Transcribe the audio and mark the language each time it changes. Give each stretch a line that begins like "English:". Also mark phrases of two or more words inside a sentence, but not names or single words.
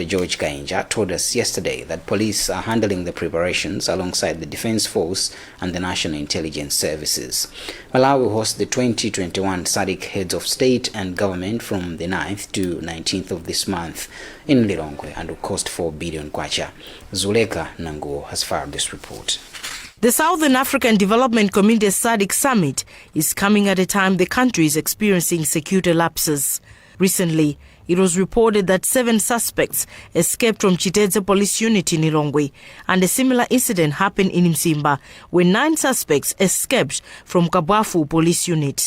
English: George Kainja told us yesterday that police are handling the preparations alongside the Defence Force and the National Intelligence Services. Malawi hosts the 2021 Zodiak Heads of State and Government from the 9th to 19th of this month in Lilongwe and will cost 4 billion kwacha. Zuleka Nanguo has filed this report. The Southern African Development Community Zodiak Summit is coming at a time the country is experiencing security lapses. Recently, it was reported that 7 suspects escaped from Chitedze police unit in Lilongwe, and a similar incident happened in Msimba, where 9 suspects escaped from Kabwafu police unit.